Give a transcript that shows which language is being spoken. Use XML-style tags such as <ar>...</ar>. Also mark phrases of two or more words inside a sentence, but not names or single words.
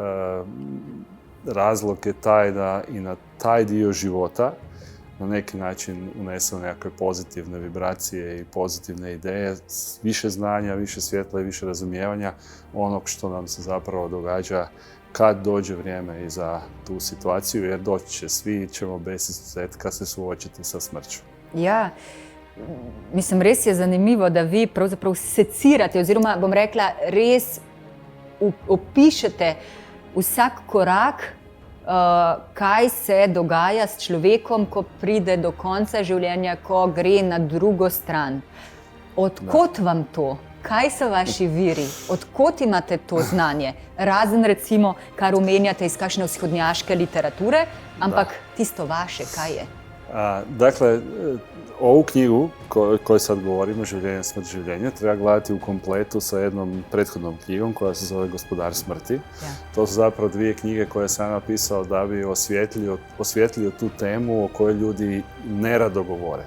<hr>razlog je taj da i na taj dio života na neki način unesemo nekakve pozitivne vibracije i pozitivne ideje, više znanja, više svjetla i više razumijevanja onog što nam se zapravo događa kad dođe vrijeme i za tu situaciju, jer doći će, svi ćemo bez izuzetka se suočiti sa smrću.</hr> <sl>Ja, mislim, res je zanimivo, da vi pravzaprav secirate, oziroma bom rekla, res opišete vsak korak, kaj se dogaja s človekom, ko pride do konca življenja, ko gre na drugo stran. Odkot vam to? Kaj so vaši viri? Odkot imate to znanje? Razen recimo, kar omenjate iz kakšne vzhodnjaške literature, ampak tisto vaše, kaj je?</sl> <hr>Dakle, ovu knjigu koju sad govorimo, Življenje, smrt, življenje, treba gledati u kompletu sa jednom prethodnom knjigom koja se zove Gospodar smrti.</hr> <sl>Ja.</sl> <hr>To su zapravo dvije knjige koje sam napisao da bi osvijetlio tu temu o kojoj ljudi nerado govore.</hr>